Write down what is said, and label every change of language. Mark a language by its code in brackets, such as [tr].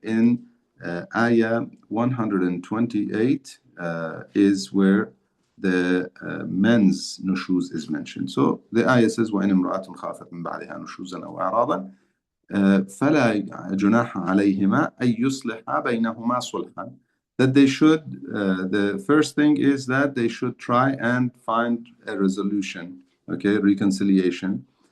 [en] In Ayah 128 is where the men's nushuz is mentioned. So the ayah says, [ar] وَإِنِ امْرَأَةٌ خَافَتْ مِنْ بَعْلِهَا نُشُوزًا أَوْ إِعْرَاضًا فلا جناح عليهما أن يصلحا بينهما صلحا. [en] That they should, the first thing is that they should try and find a resolution, okay, reconciliation.